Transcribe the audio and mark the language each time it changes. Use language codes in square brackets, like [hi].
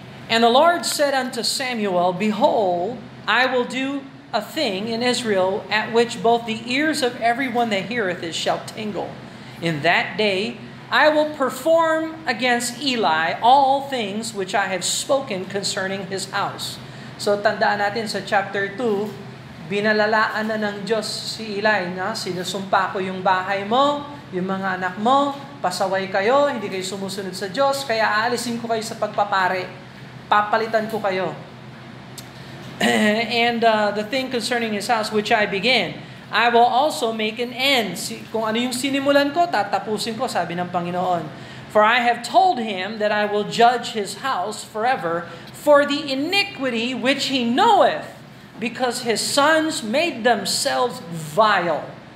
[en] And the Lord said unto Samuel, Behold, I will do a thing in Israel at which both the ears of everyone that heareth it shall tingle. In that day I will perform against Eli all things which I have spoken concerning his house. [tl] So, tandaan natin sa chapter 2, binalalaan na ng Diyos si Eli na sinusumpa ko yung bahay mo, yung mga anak mo, pasaway kayo, hindi kayo sumusunod sa Diyos, kaya aalisin ko kayo sa pagpapare, papalitan ko kayo. [en] And the thing concerning his house which I began, I will also make an end. [tl] Kung ano yung sinimulan ko, tatapusin ko, sabi ng Panginoon. [en] For I have told him that I will judge his house forever for the iniquity which he knoweth, because his sons made themselves vile.